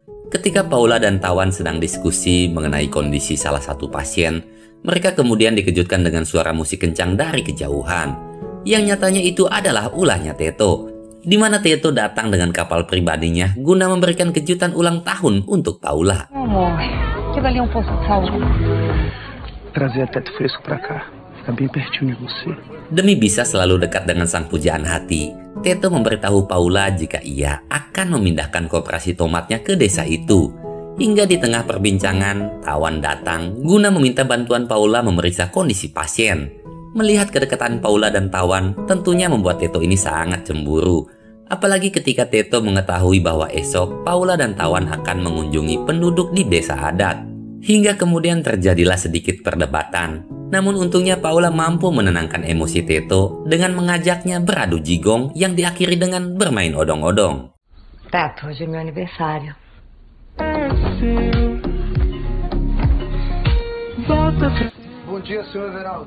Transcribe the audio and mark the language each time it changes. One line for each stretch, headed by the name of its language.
Indonesian: Ketika Paula dan Tawan sedang diskusi mengenai kondisi salah satu pasien, mereka kemudian dikejutkan dengan suara musik kencang dari kejauhan. Yang nyatanya itu adalah ulahnya Teto, di mana Teto datang dengan kapal pribadinya guna memberikan kejutan ulang tahun untuk Paula.
Portuguese: Amor, aquilo ali é poço de sal. Trazer Teto Fresco pra cá. Fica bem pertinho de você.
Indonesian: Demi bisa selalu dekat dengan sang pujaan hati, Teto memberitahu Paula jika ia akan memindahkan koperasi tomatnya ke desa itu. Hingga di tengah perbincangan, Tawan datang guna meminta bantuan Paula memeriksa kondisi pasien. Melihat kedekatan Paula dan Tawan, tentunya membuat Teto ini sangat cemburu. Apalagi ketika Teto mengetahui bahwa esok Paula dan Tawan akan mengunjungi penduduk di desa adat. Hingga kemudian terjadilah sedikit perdebatan. Namun untungnya Paula mampu menenangkan emosi Teto dengan mengajaknya beradu jigong yang diakhiri dengan bermain odong-odong.
Portuguese: Tato, hoje é meu aniversário. Bom dia, senhor Everaldo.